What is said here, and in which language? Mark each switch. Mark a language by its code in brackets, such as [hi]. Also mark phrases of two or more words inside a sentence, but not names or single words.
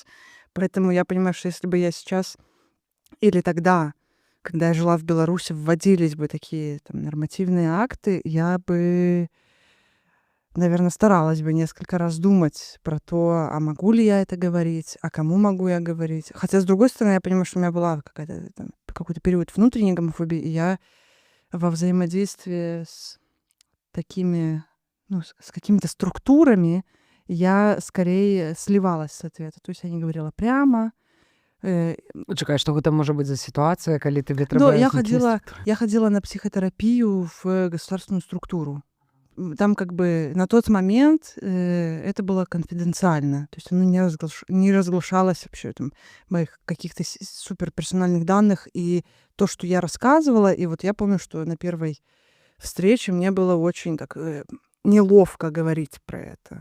[ru] Поэтому я понимаю, что если бы я сейчас или тогда, когда я жила в Беларуси, вводились бы такие нормативные акты, я бы наверное, старалась бы несколько раз думать про то, а могу ли я это говорить, а кому могу я говорить. Хотя, с другой стороны, я понимаю, что у меня была какой-то период внутренней гомофобии, и я во взаимодействии с такими, с какими-то структурами я скорее сливалась с ответа. То есть я не говорила прямо. [be] Чакай, што гэта можа быць за сітуацыя, калі тебе [ru] Но [be] трэба [ru] я ходила на психотерапию в государственную структуру. Там как бы на тот момент это было конфиденциально. То есть оно не разглашалось вообще там моих каких-то суперперсональных данных. И то, что я рассказывала, и вот я помню, что на первой встрече мне было очень так неловко говорить про это.